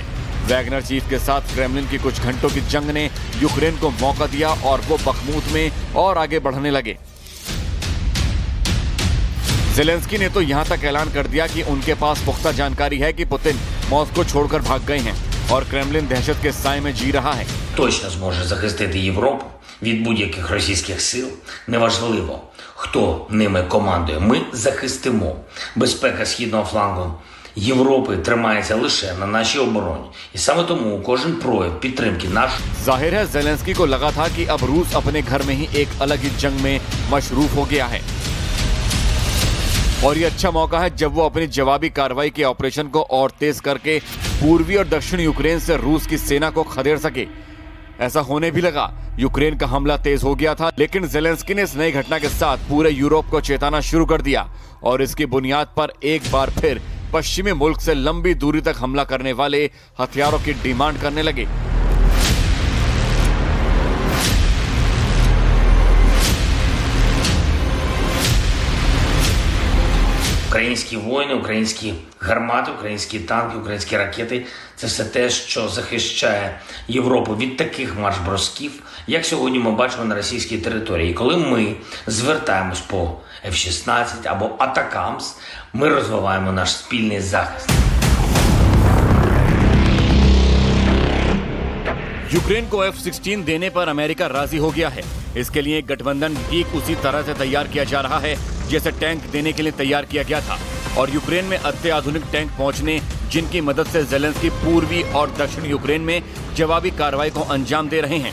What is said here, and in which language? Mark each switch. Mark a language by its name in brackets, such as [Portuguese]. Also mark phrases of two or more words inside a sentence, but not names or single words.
[Hindi] वैगनर चीफ के साथ क्रेमलिन की कुछ घंटों की जंग ने यूक्रेन को मौका दिया और वो बखमुत में और आगे बढ़ने लगे। ज़ेलेंस्की ने तो यहां तक ऐलान कर दिया कि उनके पास पुख्ता जानकारी है कि पुतिन मॉस्को छोड़कर भाग गए हैं और क्रेमलिन दहशत के साए में जी रहा है। [Ukrainian] Точно зможе захистити Європу від будь-яких російських сил. Неважливо, хто ними командує. Ми захистимо. Безпека східного флангу Європи тримається лише на нашій обороні. І саме тому кожен прояв підтримки наш. [Hindi] जाहिर है ज़ेलेंस्की को लगा था कि अब रूस अपने घर में ही एक अलग ही जंग में मशरूफ हो गया है और ये अच्छा मौका है जब वो अपनी जवाबी कार्रवाई के ऑपरेशन को और तेज करके पूर्वी और दक्षिण यूक्रेन से रूस की सेना को खदेड़ सके। ऐसा होने भी लगा। यूक्रेन का हमला तेज हो गया था, लेकिन ज़ेलेंस्की ने इस नई घटना के साथ पूरे यूरोप को चेताना शुरू कर दिया और इसकी बुनियाद पर एक बार फिर पश्चिमी मुल्क से लंबी दूरी तक हमला करने वाले हथियारों की डिमांड करने लगे। [Ukrainian] Українські воїни, українські гармати, українські танки, українські ракети – це все те, що захищає Європу від таких марш-бросків, як сьогодні ми бачимо на російській території. І коли ми звертаємось по F-16 або Атакамс, ми розвиваємо наш спільний захист. [Hindi] यूक्रेन को F-16 देने पर अमेरिका राजी हो गया है। इसके लिए गठबंधन ठीक उसी तरह से तैयार किया जा रहा है जैसे टैंक देने के लिए तैयार किया गया था। और यूक्रेन में अत्याधुनिक टैंक पहुंचने, जिनकी मदद से ज़ेलेंस्की पूर्वी और दक्षिण यूक्रेन में जवाबी कार्रवाई को अंजाम दे रहे हैं।